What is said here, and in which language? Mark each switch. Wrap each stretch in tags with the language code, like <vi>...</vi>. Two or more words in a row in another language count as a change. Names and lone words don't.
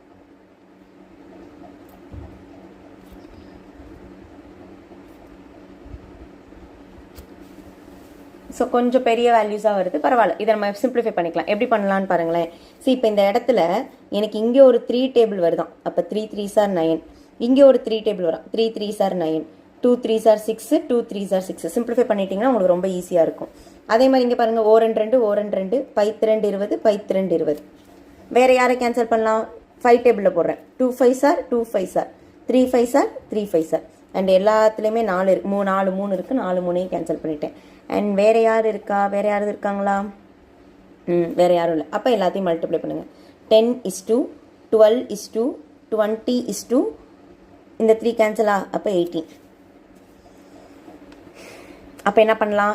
<ta>ஸோ கொஞ்சம் பெரிய வேல்யூஸாக வருது, பரவாயில்ல. இதை நம்ம சிம்பிளிஃபை பண்ணிக்கலாம். எப்படி பண்ணலான்னு பாருங்களேன். இப்போ இந்த இடத்துல எனக்கு இங்கே ஒரு 3 டேபிள் வருதான்.</ta> <en>அப்போ 3 3s are 9.</en> <ta>இங்கே ஒரு 3 டேபிள் வரும்.</ta> <en>3 3s are 9, 2 3s are 6, 2 3s are 6.</en> <ta>சிம்பிளிஃபை பண்ணிட்டீங்கன்னா உங்களுக்கு ரொம்ப ஈஸியாக இருக்கும். அதே மாதிரி இங்கே பாருங்கள், ஓ 2 2, ஓ 2 2, 5 2 20, 5 2 20. வேறு யாரை கேன்சல் பண்ணலாம்? 5 டேபிளில் போடுறேன்.</ta> <en>2 5s are 2 5s are, 3 5s are</en> <ta>3 5s are. அண்ட் எல்லாத்துலேயுமே 4 இருக்கு, 4 3 இருக்குது. 4 3ஐயும் கேன்சல் பண்ணிட்டேன். அண்ட் வேறு யார் இருக்கா? வேறு யாரும் இருக்காங்களா? வேறு யாரும் இல்லை. அப்போ எல்லாத்தையும் மல்டிப்ளை பண்ணுங்கள். 10:2, 12:2, 20:2. இந்த 3 கேன்சலா? அப்போ 18. அப்போ என்ன பண்ணலாம்?</ta>